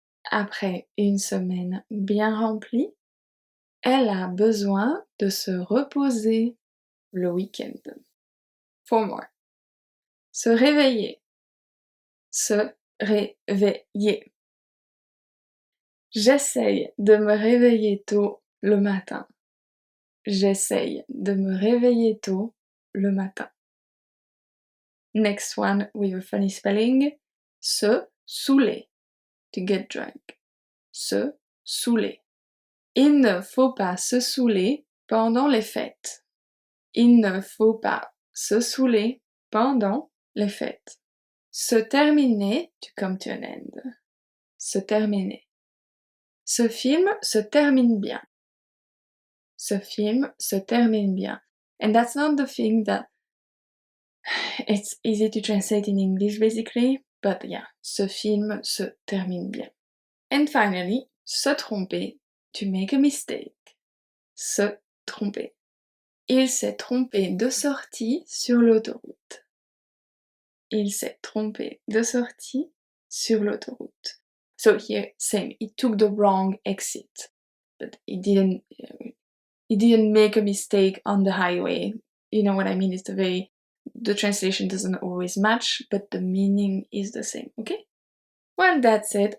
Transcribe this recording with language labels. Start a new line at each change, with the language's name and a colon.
French: Après une semaine bien remplie, elle a besoin de se reposer le week-end.
English: 4 more.
French: Se réveiller. Se réveiller. J'essaye de me réveiller tôt le matin. J'essaye de me réveiller tôt le matin.
English: Next one with a funny spelling.
French: Se saouler.
English: To get drunk.
French: Se saouler. Il ne faut pas se saouler pendant les fêtes. Il ne faut pas se saouler pendant les fêtes.
English: Se terminer, to come to an end. Se terminer.
French: Ce film se termine bien. Ce film se termine bien.
English: And that's not the thing that it's easy to translate in English basically, but yeah,
French: ce film se termine bien.
English: And finally, se tromper, to make a mistake.
French: Se tromper. Il s'est trompé de sortie sur l'autoroute. Il s'est trompé de sortie sur l'autoroute.
English: So here, same, he took the wrong exit, but he didn't make a mistake on the highway. You know what I mean? The translation doesn't always match, but the meaning is the same, okay? Well, that's it.